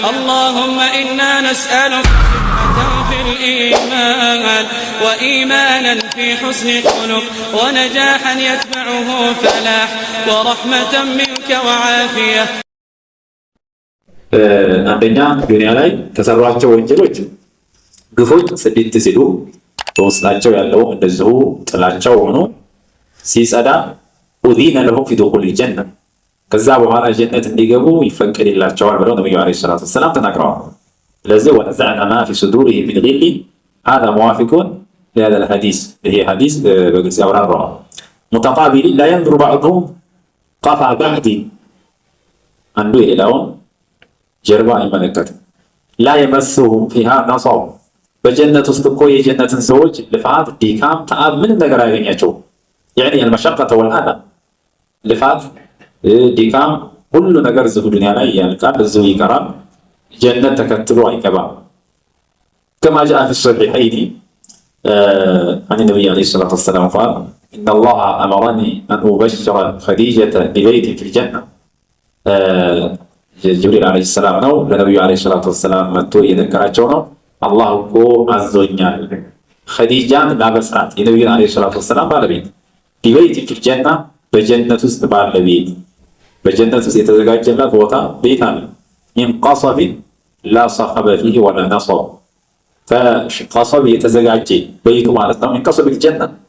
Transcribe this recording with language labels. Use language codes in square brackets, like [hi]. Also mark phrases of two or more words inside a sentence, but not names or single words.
[ar] اللهم إنا نسألك صحة في الإيمان وإيمانا في حسن الخلق ونجاحا يتبعه فلاح ورحمة منك وعافية. [am] አንደኛ ዱንያ ላይ ተሰሯቸው ወንጀሎች ግፎች ስድት ሲሉ በውስጣቸው ያለው እንደዚሁ ጥላቻው ሆኖ ሲጸዳ [ar] أذن لهم في دخول الجنة [am] ከዛ በኋላ ጀነት እንዲገቡ ይፈቀድላቸዋል ብለው ነብዩ [ar] عليه الصلاة والسلام [am] ተናግረዋል። ስለዚህ [ar] ونزعنا ما في صدورهم من غل هذا موافق لهذا الحديث [am] ይሄ ሐዲስ በግልጽ ያብራራዋል። [ar] متقابل لا ينظر بعضهم قفا بعض [am] አንዱ የሌላውን ጀርባ አይመለከትም። [ar] لا يمسهم فيها نصب [am] በጀነት ውስጥ እኮ የጀነትን ሰዎች ልፋት፣ ድካም፣ ተዓብ ምንም ነገር አያገኛቸውም። [ar] يعني المشقة والأذى [am] ልፋት፣ ድካም ሁሉ ነገር እዚሁ ዱንያ ላይ ያልቃል፣ እዚሁ ይቀራል። ጀነት ተከትሎ አይገባም። [ar] كما جاء في الصحيحين عن النبي عليه الصلاة والسلام قال إن الله أمرني أن أبشر خديجة ببيت في الجنة. [am] ጅብሪል [ar] عليه السلام [am] ነው ለነብዩ [ar] عليه الصلاة والسلام [am] መጥቶ እየነገራቸው ነው። አላህ እኮ አዞኛል ኸዲጃን ላበስራት የነብዩ ዓለይሂ ሰላቱ ወሰላም ባለቤት [ar] ببيت في الجنة [am] በጀነት ውስጥ ባለ ቤት በጀነት ውስጥ የተዘጋጀላት ቦታ ቤት አለ። [ar] من قصب لا صخب فيه ولا نصب [am] ከቀሰብ የተዘጋጀ ቤቱ ማለት ነው። [ar] من قصب [am] ጀና